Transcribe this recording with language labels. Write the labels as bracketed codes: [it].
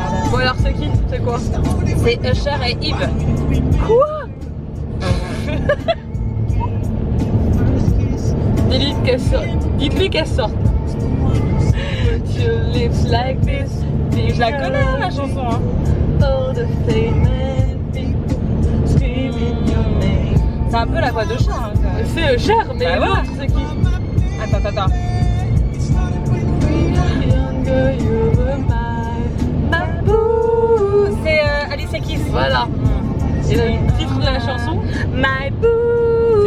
[fr] Bon, alors, c'est qui? C'est quoi? C'est Usher et Yves. Quoi? Dites-lui qu'elle sorte. Dites-lui qu'elle sorte. [en] Your lips like this. [fr] Je la connais hein, la chanson. Hein. [en] All the famous people screaming your name. [fr] C'est un peu la voix d'Usher. Hein, quand même. C'est Usher, mais Bah l'autre, ouais. c'est qui? Attends. [en] Younger, you were my boo. [fr] C'est Alicia Keys. Voilà. Et le titre de la chanson? My Boo.